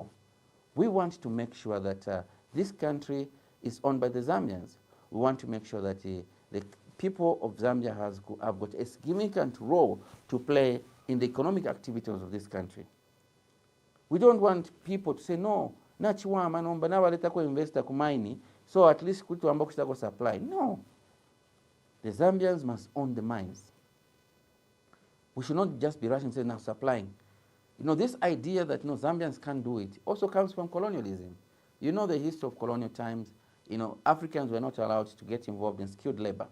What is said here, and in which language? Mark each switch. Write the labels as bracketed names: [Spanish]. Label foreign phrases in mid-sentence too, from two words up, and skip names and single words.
[English] We want to make sure that this country is owned by the Zambians. We want to make sure that the people of Zambia have got a significant role to play in the economic activities of this country. We don't want people to say, [Bemba] no, nachiwama nomba nabaleta ko investor kumaini, [English] so at least [Bemba] kutu ambako sitako supply. No. [English] The Zambians must own the mines. We should not just be rushing saying now supplying. This idea that Zambians can't do it also comes from colonialism. You know the history of colonial times. Africans were not allowed to get involved in skilled labor.